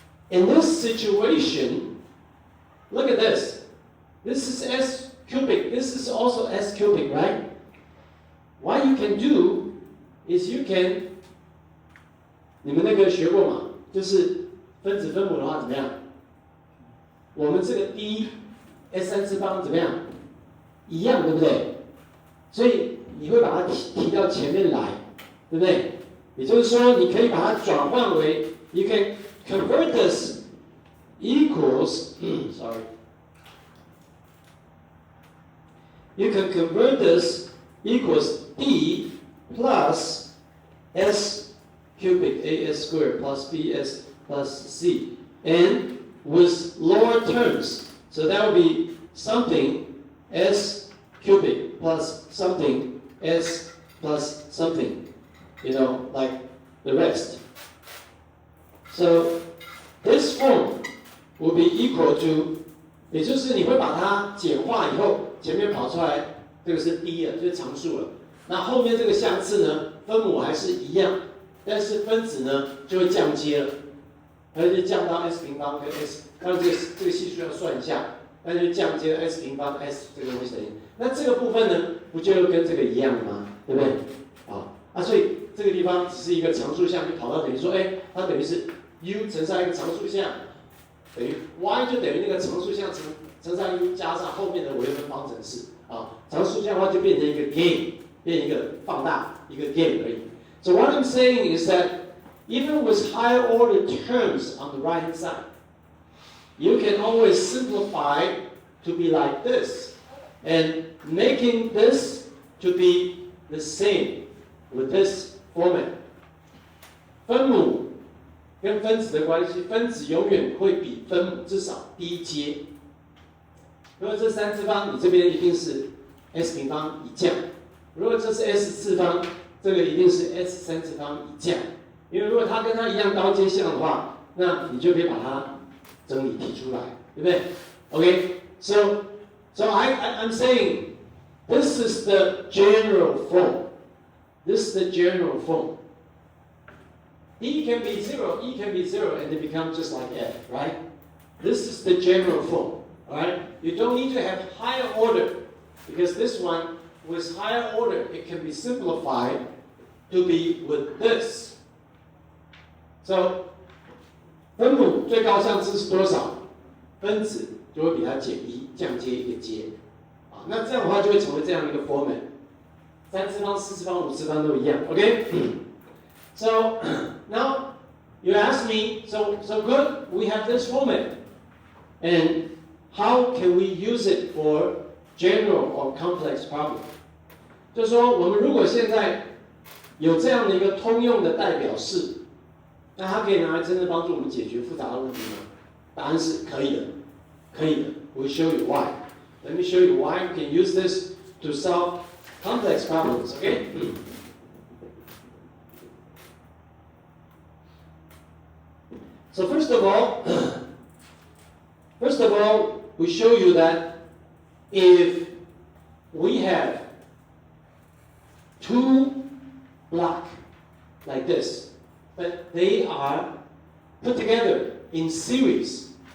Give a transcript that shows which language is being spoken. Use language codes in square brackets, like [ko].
[en] In this situation, look at this. This is s cubic. This is also s cubic, right? What you can do is you can [zh] 你们那个学过嘛？就是分子分母的话怎么样？我们这个 d s3次方怎么样？一样，对不对？所以你会把它提到前面来，对不对？也就是说，你可以把它转换为 [en] you can convert this equals sorry you can convert this equals d plus s cubic as squared plus bs plus c, and with lower terms, so that would be something s cubic plus something s plus something, like the rest. So this form will be equal to, [zh] 也就是你会把它简化以后，前面跑出来这个是 d 了，就是常数了。那后面这个相似呢，分母还是一样，但是分子呢就会降阶了，它就降到 s 平方跟 s， 当然这个系数要算一下，那就降阶 s 平方 s 这个东西等于。那这个部分呢，不就跟这个一样吗？对不对？所以这个地方只是一个常数项，就跑到等于说，它等于是 u 乘上一个常数项，等于 y 就等于那个常数项乘上 u 加上后面的微分方程式常数项的话就变成一个 game， 变一个放大一个 game 而已。 [en] So what I'm saying is that even with higher order terms on the right hand side, you can always simplify to be like this, and making this to be the same with this format. [zh] 分母跟分子的关系，分子永远会比分母至少低阶。如果这三次方，你这边一定是 s 平方一降；如果这是 s 次方，这个一定是 s 三次方一降。因为如果它跟它一样高阶项的话，那你就可以把它整理提出来，对不对 ？ [en] Okay, so I'm saying this is the general form. This is the general form. E can be 0, E can be 0, and they become just like F, right? This is the general form, all right? You don't need to have higher order, because this one, with higher order, it can be simplified to be with this. So, [zh] 分母最高项次是多少？分子就会比它减一，降阶一个阶。那这样的话就会成为这样一个 format。三次方、四次方、五次方都一样 ，OK？ [en] So now you ask me, so good, we have this format, and how can we use it for general or complex problem? [zh] 就是说，我们如果现在有这样的一个通用的代表式，那它可以拿来真正帮助我们解决复杂的问题吗？答案是可以的，可以的。 [en] We'll show you why. Let me show you why we can use this to solve complex problems. Okay? So first of all, we show you that if we have two blocks like this, but they are put together in series.